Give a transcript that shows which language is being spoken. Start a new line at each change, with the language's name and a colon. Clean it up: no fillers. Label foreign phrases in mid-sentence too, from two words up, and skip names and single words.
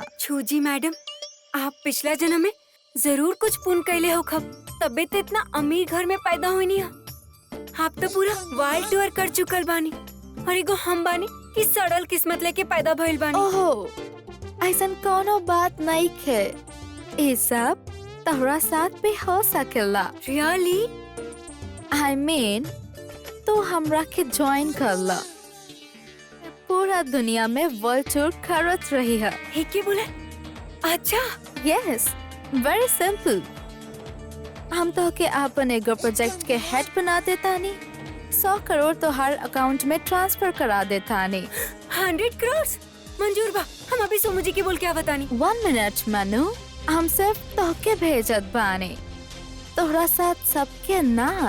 Bhojpuri: छूजी मैडम, आप पिछला जन्म में जरूर कुछ पुण्य कैले हो खब, तबे तो इतना अमीर घर में पैदा हुई नहीं है। आप तो पूरा
English: world tour
Bhojpuri: कर चुकल बानी और एगो हम बानी कि सड़ल किस्मत लेके पैदा भइल बानी। ओहो, ऐसन कोनो बात नहीं है। ये सब तोहरा साथ भी हो सकेला। रियली?
English: I mean,
Bhojpuri: तो हमरा के ज्वाइन कर ला। पूरा दुनिया में
English: world tour
Bhojpuri: करत रही है। हे के बोले? अच्छा।
English: Yes, very simple.
Bhojpuri: हम तो के अपन एगो प्रोजेक्ट के हेड बना देता नी। 100 करोड़ तो हर अकाउंट में ट्रांसफर करा देता नी। 100 करोड़? मंजूर बा, हम अभी सोमू जी के बोल के आवतानी। 1 मिनट मनु, हम सिर्फ तोहके भेजत बानी, तोहरा साथ सबके ना।